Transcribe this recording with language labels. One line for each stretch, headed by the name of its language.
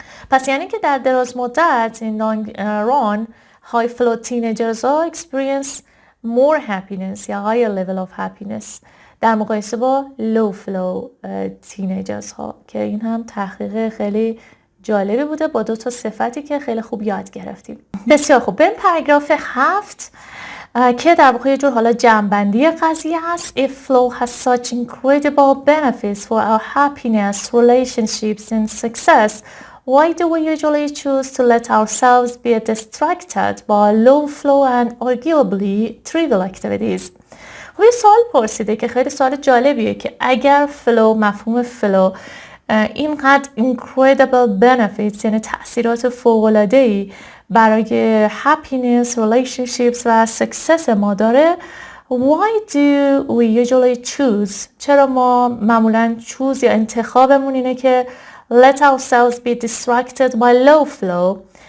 Persian: پس یعنی که در دراز مدت
English: in long run high flow teenagers
Persian: ها
English: experience more happiness
Persian: یا
English: higher level of happiness
Persian: در مقایسه با
English: low flow teenagers
Persian: ها، که این هم تحقیق خیلی جالبی بوده با 2 صفتی که خیلی خوب یاد گرفتیم. بسیار خوب، بریم پاراگراف 7 که در واقع یه جور حالا جمع‌بندی قضیه هست.
English: If flow has such incredible benefits for our happiness, relationships and success, why do we usually choose to let ourselves be distracted by low flow and arguably trivial activities?
Persian: خب یه سوال پرسیده که خیلی سوال جالبیه که اگر مفهوم فلو اینقدر
English: incredible benefits
Persian: یعنی تأثیرات فوق‌العاده‌ای برای
English: happiness, relationships
Persian: و success ما داره،
English: why do we usually choose؟
Persian: چرا ما معمولاً choose یا انتخابمون اینه که
English: let ourselves be distracted by low flow،